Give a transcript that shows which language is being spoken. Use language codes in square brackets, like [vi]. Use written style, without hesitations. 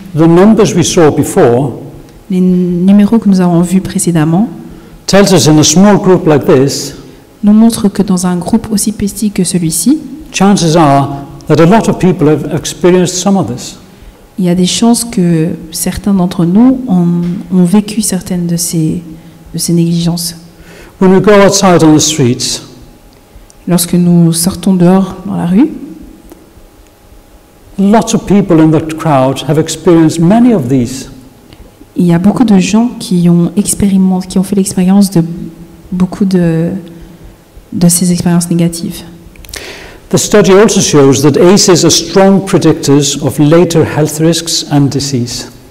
[en] The numbers we saw before [fr] Les numéros que nous avons vus précédemment [en] tells us in a small group like this, [fr] nous montrent que dans un groupe aussi petit que celui-ci, [en] chances are that a lot of people have experienced some of this. [fr] il y a des chances que certains d'entre nous ont vécu certaines de ces négligences. [en] When we go outside on the streets, [fr] Lorsque nous sortons dehors dans la rue, [en] lots of people in that crowd have experienced many of these. [fr] il y a beaucoup de gens qui ont fait l'expérience de beaucoup de ces expériences négatives. [en] The study also shows that ACEs are strong predictors of later health risks and disease.